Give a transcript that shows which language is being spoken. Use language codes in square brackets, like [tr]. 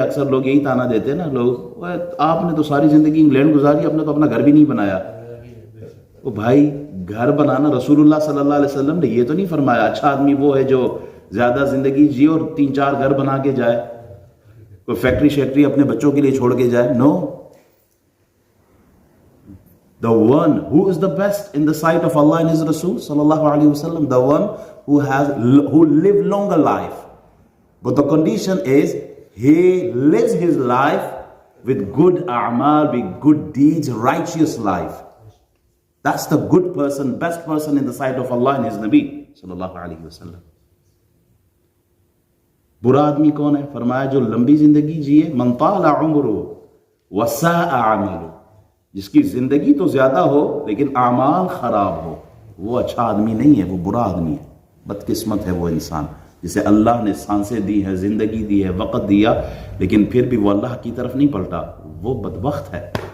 [ur] اکثر لوگ یہی تانا دیتے ہیں نا لوگ، آپ نے تو ساری زندگی انگلینڈ گزاری، آپ نے تو اپنا گھر بھی نہیں بنایا. وہ بھائی گھر بنانا رسول اللہ صلی اللہ علیہ وسلم نے یہ تو نہیں فرمایا. اچھا آدمی وہ ہے جو زیادہ زندگی جیے اور 3-4 گھر بنا کے جائے، کوئی فیکٹری شیکٹری اپنے بچوں کے لیے چھوڑ کے جائے. [en] No, the one who is the best in the sight of Allah and His Rasul sallallahu alaihi wasallam, the one who live longer life. But the condition is he lives his life with good a'mal, with good deeds, righteous life. That's the good person, best person in the sight of Allah and His Nabi sallallahu alaihi wasallam. [ur] برا آدمی کون ہے؟ فرمایا جو لمبی زندگی جیے، [ar] من طال عمرہ وساء عملہ، [ur] جس کی زندگی تو زیادہ ہو لیکن اعمال خراب ہو، وہ اچھا آدمی نہیں ہے، وہ برا آدمی ہے. بدقسمت ہے وہ انسان جسے اللہ نے سانسیں دی ہے، زندگی دی ہے، وقت دیا، لیکن پھر بھی وہ اللہ کی طرف نہیں پلٹا، وہ بدبخت ہے.